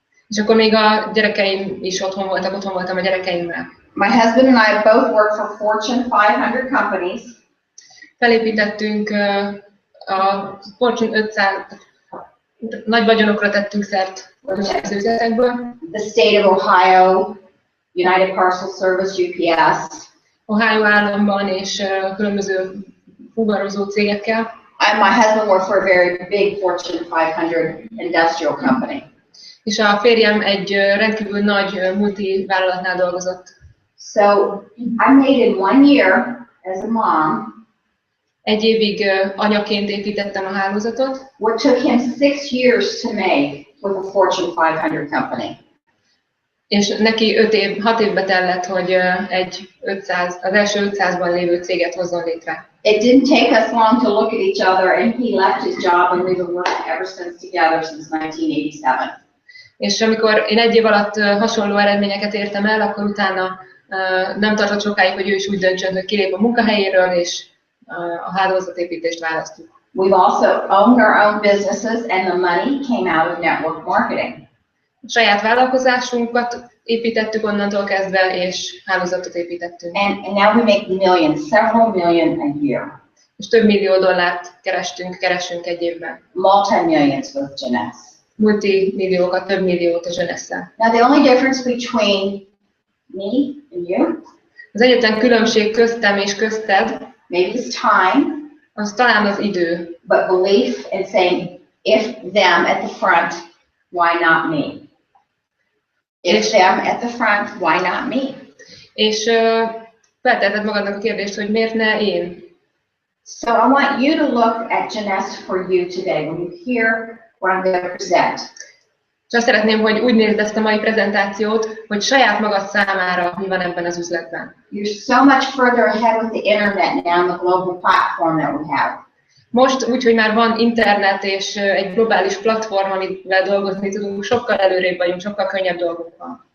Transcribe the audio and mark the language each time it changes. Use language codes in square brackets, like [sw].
[hu] És akkor még a gyerekeim is otthon voltam a gyerekeimmel. [en] My husband and I both work for Fortune 500 companies. [hu] Felépítettünk a Fortune 500 nagy vagyonokra tettünk szert az üzletekből. [en] The state of Ohio, United Parcel Service, UPS. [hu] Ohio államban és különböző fuvarozó cégekkel. [en] And my husband worked for a very big Fortune 500 industrial company. [hu] És a férjem egy rendkívül nagy multivállalatnál dolgozott. [en] So I made in 1 year as a mom. [hu] 1 évig anyaként építettem a hálózatot. [en] What took him 6 years to make with a Fortune 500 company. [hu] És neki 6 évbe tellett, hogy az első 500-ban lévő céget hozzon létre. [en] It didn't take us long to look at each other, and he left his job, and we've been working ever since together since 1987. [hu] És amikor én 1 év alatt hasonló eredményeket értem el, akkor utána nem tartott sokáig, hogy ő is úgy döntsön, hogy kilép a munkahelyéről, és a hálózatépítést választjuk. [en] We've also owned our own businesses, and the money came out of network marketing. [hu] A saját vállalkozásunkat építettük onnantól kezdve, és hálózatot építettünk. [en] And now we make millions, several million a year. [hu] És több millió dollárt keresünk 1 évben. [en] Multi-millions with Jeunesse. [hu] Multimilliókat, több milliót a Jeunesse-szel. [en] Now the only difference between me and you, [hu] az egyetlen különbség köztem és közted, [en] maybe it's time, [hu] az talán az idő. [en] but belief in saying, if them at the front, why not me? If them at the front, why not me? [hu] És feltetted magadnak a kérdést, hogy miért ne én? [en] So I want you to look at Jeunesse for you today when you hear what I'm going to present. [hu] És azt szeretném, hogy úgy nézd ezt a mai prezentációt, hogy saját magad számára mi van ebben az üzletben. [en] You're so much further ahead with the internet now and the global platform that we have. [hu] Most úgy, hogy már van internet és egy globális platform, amivel dolgozni tudunk, sokkal előrébb vagyunk, sokkal könnyebb dolgunk van.